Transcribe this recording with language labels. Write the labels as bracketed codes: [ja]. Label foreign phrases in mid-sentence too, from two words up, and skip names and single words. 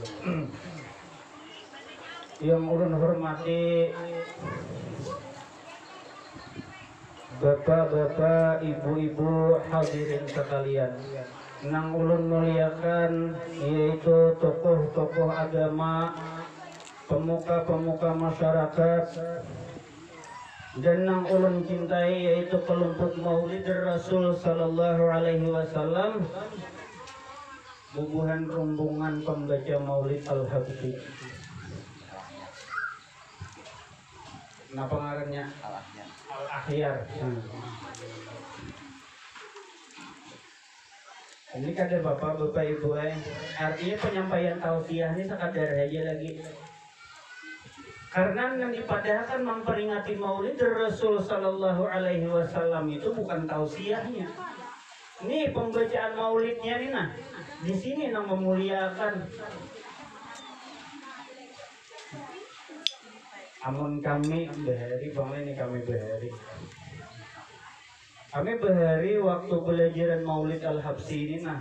[bjn] Yang ulun hormati bapak-bapak, ibu-ibu, hadirin sekalian, nang ulun muliakan yaitu tokoh-tokoh agama, pemuka-pemuka masyarakat, dan nang ulun cintai yaitu kelompok Maulid Rasul [ar] صلى الله عليه وسلم, [bjn] bubuhan rombongan pembaca Maulid Al-Habsyi. Napa ngarannya? Al-Akhyar. Ini kada bapak ibu artinya penyampaian tausiah ini sekadar aja lagi. Karena yang dipadahkan memperingati Maulid Rasul [ar] صلى الله عليه وسلم [bjn] itu bukan tausiahnya. Ini pembacaan Maulidnya nih nah. Di sini nang memuliakan. Amun kami behari bang ini kami behari. Kami behari waktu belajaran Maulid Al-Habsyi ini nah.